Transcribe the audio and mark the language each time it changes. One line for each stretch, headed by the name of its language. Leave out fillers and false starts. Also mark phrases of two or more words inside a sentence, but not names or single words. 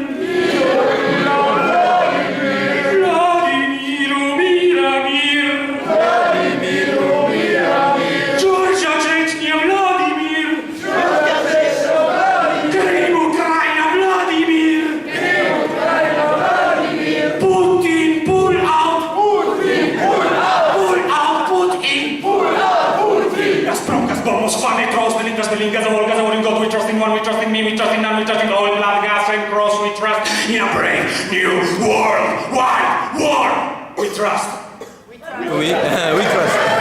English: Vladimiro, Miramir. Georgia, Chechnya, Vladimir. Krim, Ukraina, Vladimir. Putin, pull out. Pull out, Putin. Gazprom, Gazprom, Moskva, Metros, Berlin, Gazprom, Gazprom, in God, we trust in one, we trust in me, we trust in none, we trust in oil, blood, gas, and cross, we trust in a brave new world wide war. We trust.
French: Oui, oui,
English: trust.